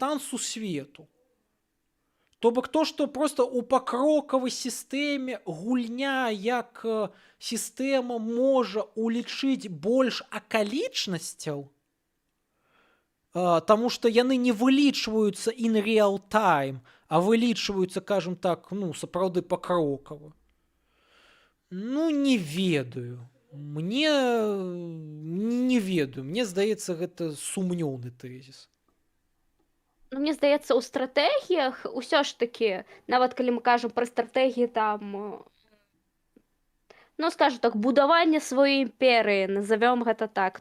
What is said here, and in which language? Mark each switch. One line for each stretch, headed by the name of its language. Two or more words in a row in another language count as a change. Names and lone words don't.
Belarusian: стан сусвету. То бок то, што проста ў пакрокавай сістэме гульня як сістэма можа улічыць больш акалічнасцяў, таму што яны не вылічваюцца
English: in real time,
Belarusian: а вылічваюцца, кажам так, ну, сапраўды пакрокава. Ну, не ведаю. Мне не ведаю. Мне здаецца, гэта сумнёўны тэзіс. Ну, мне здаецца, у стратэгіях усё ж такі, нават калі мы кажам пра стратэгіі там, ну, скажу так, будаванне сваёй імперыі, назовём гэта так.